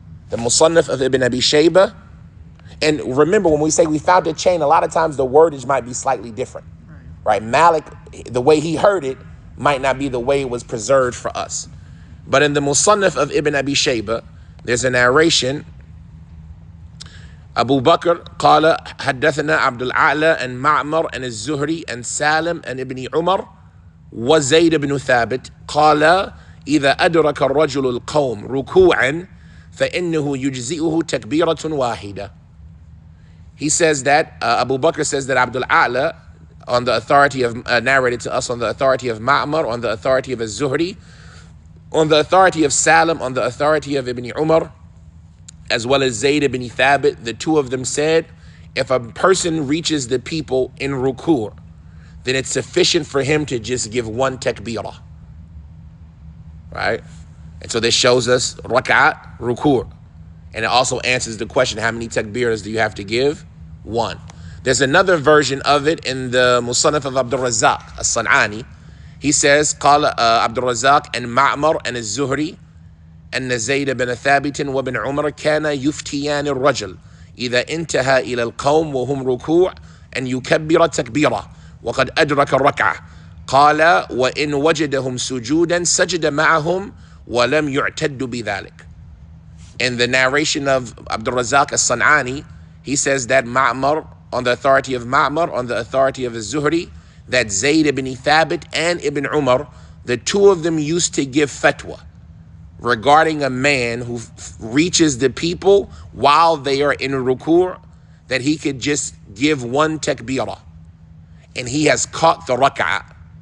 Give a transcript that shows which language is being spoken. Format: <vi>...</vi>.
<en>The Musannaf of Ibn Abi Shaybah. And remember, when we say we found a chain, a lot of times the wordage might be slightly different. Right? Malik, the way he heard it, might not be the way it was preserved for us. But in the Musannaf of Ibn Abi Shaybah, there's a narration.</en> <ar>Abu Bakr قال حدثنا عبد الأعلى and Ma'mar and الزهري and Salim and Ibn Umar وزيد بن ثابت قال إذا أدرك الرجل القوم ركوعا فإنه يجزئه تكبيرة واحدة.</ar> <en>He says that, Abu Bakr says that Abdul A'la, on the authority of, narrated to us on the authority of Ma'mar, on the authority of Az-Zuhri, on the authority of Salim, on the authority of Ibn Umar, as well as Zayd ibn Thabit, the two of them said, if a person reaches the people in ruku', then it's sufficient for him to just give one takbirah. Right? And so this shows us rak'at, ruku'. And it also answers the question, how many takbirahs do you have to give? 1. There's another version of it in the Musannaf of Abdul Razzaq, as-San'ani. He says,</en> <ar>قال Abdul Razzaq and Ma'mar and Az-Zuhri أن زيد بن ثابت وابن عمر كان يفتيان الرجل إذا انتهى إلى القوم وهم ركوع أن يكبر تكبيرة وقد أدرك الركعة قال وإن وجدهم سجودا سجد معهم ولم يعتد بذلك.</ar> <en>In the narration of Abdul Razzaq as-San'ani, he says that Ma'mar, on the authority of Ma'mar, on the authority of Az-Zuhri, that Zayd ibn Thabit and Ibn Umar, the two of them used to give fatwa regarding a man who reaches the people while they are in ruku', that he could just give one takbirah, and he has caught the rak'ah.</en>